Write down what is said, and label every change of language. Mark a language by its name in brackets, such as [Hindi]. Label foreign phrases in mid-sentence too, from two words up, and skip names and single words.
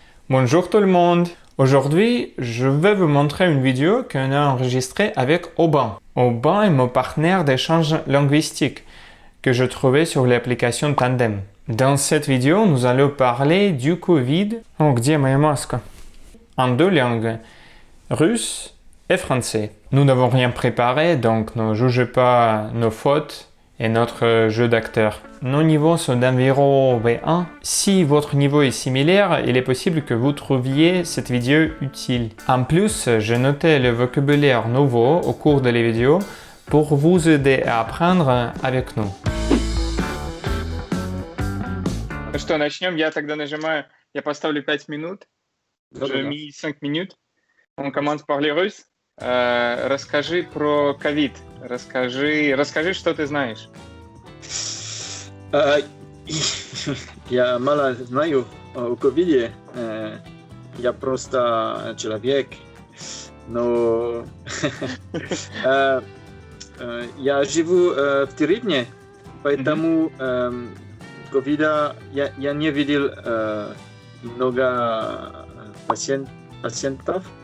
[French] Bonjour tout le monde. Aujourd'hui, je vais vous montrer une vidéo qu'on a enregistrée avec Aubin. Aubin est mon partenaire d'échange linguistique que je trouvais sur l'application Tandem. Dans cette vidéo, nous allons parler du Covid. [Russian] Oh, где моя маска? [French] En deux langues, russe et français. Nous n'avons rien préparé, donc ne jugez pas nos fautes et notre jeu d'acteur. Nos niveaux sont d'environ B1. Si votre niveau est similaire, il est possible que vous trouviez cette vidéo utile. En plus, j'ai noté le vocabulaire nouveau au cours de la vidéo pour vous aider à apprendre avec nous. [Russian] Ну что, начнем. Я тогда нажимаю, я поставлю 5 минут. [French] J'ai mis 5 minutes. On commence par les Russes. [Russian] Расскажи про ковид. Расскажи, что ты знаешь. Я мало знаю о ковиде. Я просто человек. Но я живу в деревне, поэтому ковида я не видел много пациентов.